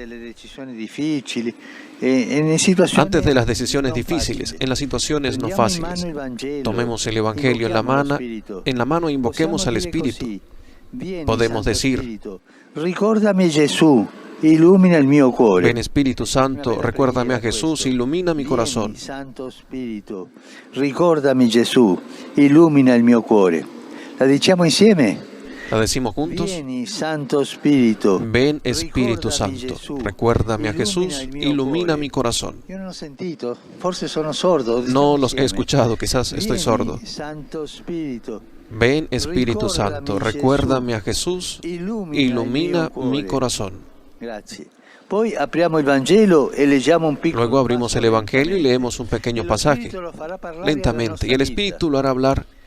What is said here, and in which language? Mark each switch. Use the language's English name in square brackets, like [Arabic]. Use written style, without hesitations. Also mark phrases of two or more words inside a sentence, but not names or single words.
[Spanish] Antes de las decisiones difíciles, en las situaciones no fáciles. Tomemos el Evangelio en la mano e invoquemos al Espíritu. Podemos decir: [Italian] ilumina el mio cuore. [Spanish] Ven, Espíritu Santo, recuérdame a Jesús, ilumina mi corazón. [Italian] Santo Spirito, ricordami Gesù, illumina il mio cuore. La diciamo insieme? [Spanish] ¿La decimos juntos? [Italian] Vieni, Santo Spirito. [Spanish] Ven, Espíritu Santo, recuérdame a Jesús, ilumina mi corazón. Yo no lo he sentido, [Italian] forse sono sordo. [Spanish] No los he escuchado, quizás estoy sordo. [Italian] Santo Spirito. [Spanish] Ven, Espíritu Santo, recuérdame a Jesús, ilumina mi corazón. Luego abrimos el Evangelio y leemos un pequeño pasaje, lentamente, y el Espíritu lo hará hablar